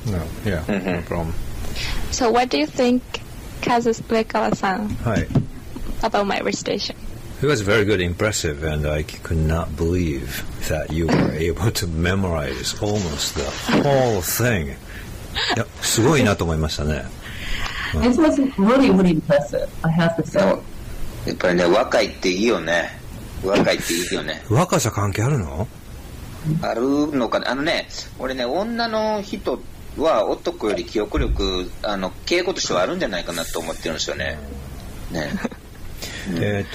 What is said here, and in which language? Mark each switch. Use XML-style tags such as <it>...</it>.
<en>No, yeah, no problem. So what do you think, Kazuya-san, about my recitation? It was very good, impressive, and I could not believe that you were able to memorize almost the whole thing.</en> <ja>いや、すごいなと思いましたね。</ja> <en>This was really, really impressive, I have to say.</en> <ja>やっぱりね、若いっていいよね。若いっていいよね。若さ関係あるの？あるのかな。俺ね、女の人は男より記憶力、傾向としてはあるんじゃないかなと思ってるんですよね。ね。</ja>